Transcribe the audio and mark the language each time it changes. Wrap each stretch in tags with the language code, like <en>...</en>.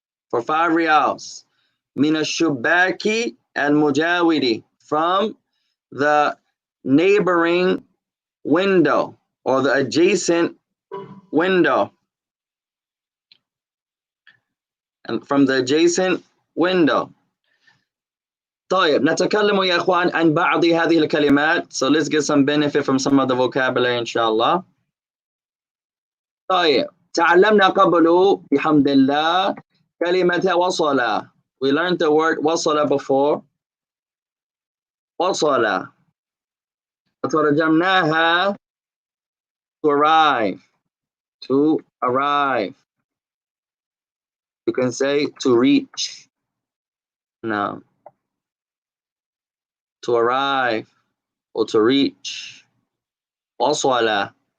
<en>For 5 riyals.</en> <ar>من الشباك المجاوري,</ar> <en>from the neighboring window or the adjacent window. And from the adjacent window.</en> <ar>طيب نتكلم يا إخوان عن بعض هذه الكلمات.</ar> <en>So let's get some benefit from some of the vocabulary إن شاء الله.</en> <ar>طيب تعلمنا قبل بحمد الله كلمة وصل.</ar> <en>We learned the word وصل before.</en> <ar>وصل. وترجمناها</ar> <en>to arrive. To arrive. You can say to reach. No. To arrive or to reach. وصل.</en>